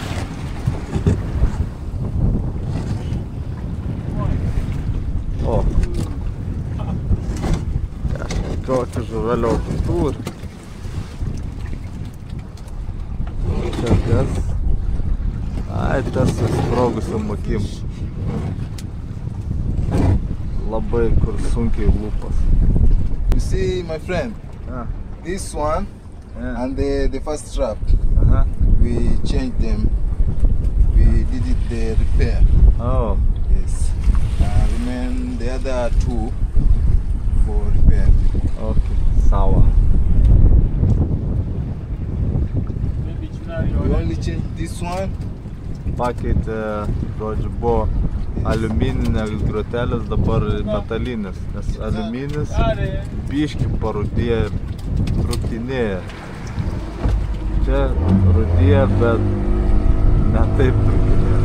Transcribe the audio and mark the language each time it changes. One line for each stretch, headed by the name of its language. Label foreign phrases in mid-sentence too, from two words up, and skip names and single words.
Lithuanian: O, kažkokį žuvelio turi. Čia kas? Ai, tas susprogusiam akim. Labai kur sunkiai lūpas.
English: You see, my friend, this one and the first trap, we changed them. We did it the repair. Oh. Yes. Remain the other two for repair. Okay, sawa. We only changed this one.
Lithuanian: Pakeitė, žodžiu, buvo aliumininės grotelės, dabar metalinės, nes aliuminis biškį parūdėja ir trūkinėja. Čia rūdėja, bet ne taip trūkinėja.